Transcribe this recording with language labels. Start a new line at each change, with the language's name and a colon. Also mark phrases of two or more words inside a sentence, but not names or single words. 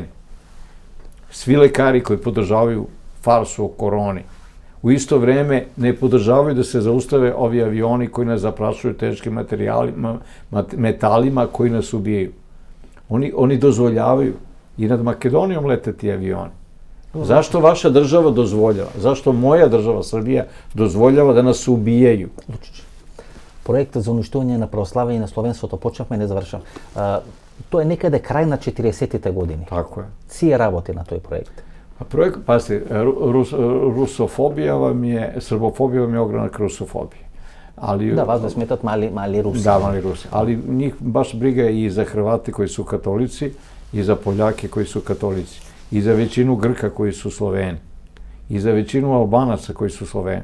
Serbian: Svi lekari koji podržavaju farsu o koroni, u isto vreme ne podržavaju da se zaustave ovi avioni koji nas zaprašuju teškim metalima koji nas ubijaju. Oni dozvoljavaju i nad Makedonijom lete ti avioni. Zašto vaša država dozvoljava? Zašto moja država, Srbija, dozvoljava da nas ubijaju?
Macedonian: Проектот за уништување на православие на словенството почнавме и не завршам. Тоа е некаде крај на 40-тите години. Тако е. Си работи на тој проект.
Serbian: Pazite, rusofobija vam je, srbofobija vam je ogranak rusofobije.
Macedonian: Да, вас не сметат мали Руси.
Serbian: Da, mali Rusi. Ali njih baš briga i za Hrvate koji su katolici, i za Poljake koji su katolici, i za većinu Grka koji su Sloveni, i za većinu Albanaca koji su Sloveni.